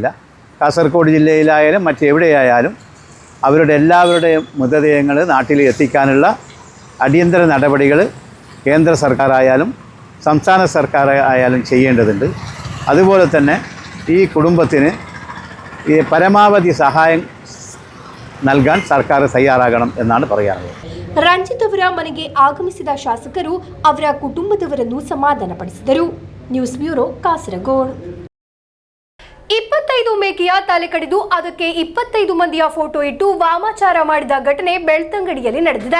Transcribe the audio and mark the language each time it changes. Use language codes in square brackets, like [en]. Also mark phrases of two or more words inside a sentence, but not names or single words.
[ml] കാസർഗോഡ് ജില്ലയിലായാലും മറ്റെവിടെയായാലും അവരുടെ എല്ലാവരുടെയും മൃതദേഹങ്ങൾ നാട്ടിൽ എത്തിക്കാനുള്ള അടിയന്തര നടപടികൾ കേന്ദ്ര സർക്കാരായാലും സംസ്ഥാന സർക്കാർ ആയാലും ചെയ്യേണ്ടതുണ്ട്. അതുപോലെ തന്നെ ഈ കുടുംബത്തിന് ഈ പരമാവധി സഹായം നൽകാൻ സർക്കാർ തയ്യാറാകണം എന്നാണ് പറയാനുള്ളത്. [kn] ರಂಜಿತ್ ಅವರ ಮನೆಗೆ ಆಗಮಿಸಿದ ಶಾಸಕರು ಅವರ ಕುಟುಂಬದವರನ್ನು ಸಮಾಧಾನಪಡಿಸಿದರು. ನ್ಯೂಸ್ ಬ್ಯೂರೋ, ಕಾಸರಗೋಡು. 25 ಮೇಕೆಯ ತಲೆ ಕಡಿದು ಅದಕ್ಕೆ 25 ಮಂದಿಯ ಫೋಟೋ ಇಟ್ಟು ವಾಮಾಚಾರ ಮಾಡಿದ ಘಟನೆ ಬೆಳ್ತಂಗಡಿಯಲ್ಲಿ ನಡೆದಿದೆ.